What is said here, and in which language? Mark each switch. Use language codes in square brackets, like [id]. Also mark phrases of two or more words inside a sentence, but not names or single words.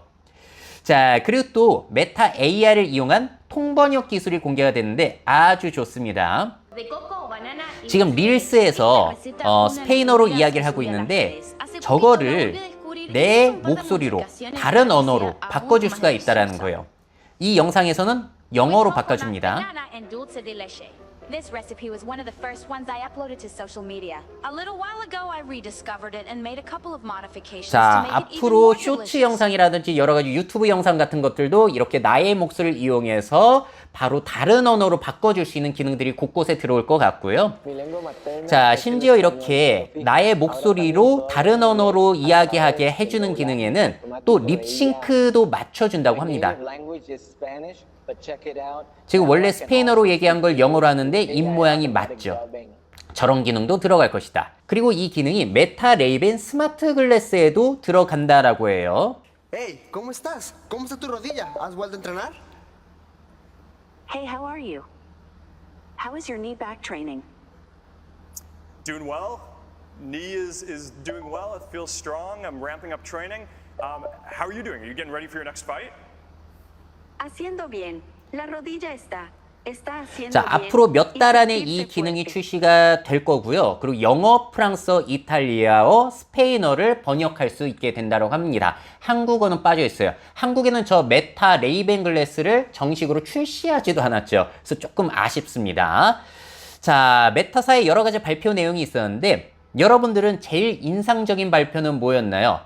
[ko] 자, 그리고 또 메타 AI를 이용한 통번역 기술이 공개가 됐는데 아주 좋습니다. 지금 릴스에서 스페인어로 이야기를 하고 있는데, 저거를 내 목소리로 다른 언어로 바꿔줄 수가 있다는 거예요. 이 영상에서는 영어로 바꿔줍니다. [en] This recipe was one of the first ones I uploaded to social media. A little while ago, I rediscovered it and made a couple of modifications to [ko] 자, [en] make it even [ko] 앞으로 [en] more [ko] 쇼츠 [en] delicious. [ko] 영상이라든지 여러 가지 유튜브 영상 같은 것들도 이렇게 나의 목소리를 이용해서 바로 다른 언어로 바꿔줄 수 있는 기능들이 곳곳에 들어올 것 같고요. 자, 심지어 이렇게 나의 목소리로 다른 언어로 이야기하게 해주는 기능에는 또 립싱크도 맞춰준다고 합니다. 지금 원래 스페인어로 얘기한 걸 영어로 하는데 입모양이 맞죠. 저런 기능도 들어갈 것이다. 그리고 이 기능이 메타 레이벤 스마트 글래스에도 들어간다라고 해요. [es] Hey, ¿cómo estás? ¿Cómo está tu rodilla? ¿Has vuelto a entrenar? [en] Hey, how are you? How is your knee back training? Doing well. Knee is doing well. It feels strong. I'm ramping up training. How are you doing? Are you getting ready for your next fight? [es] Haciendo bien. La rodilla está haciendo [ko] 자, [es] bien. [ko] 앞으로 몇 달 안에 [es] Y [ko] 이 [es] sentirse [ko] 기능이 [es] fuerte. [ko] 출시가 될 거고요. 그리고 영어, 프랑스어, 이탈리아어, 스페인어를 번역할 수 있게 된다고 합니다. 한국어는 빠져 있어요. 한국에는 저 메타 레이벤 글래스를 정식으로 출시하지도 않았죠. 그래서 조금 아쉽습니다. 자, 메타사의 여러 가지 발표 내용이 있었는데, 여러분들은 제일 인상적인 발표는 뭐였나요?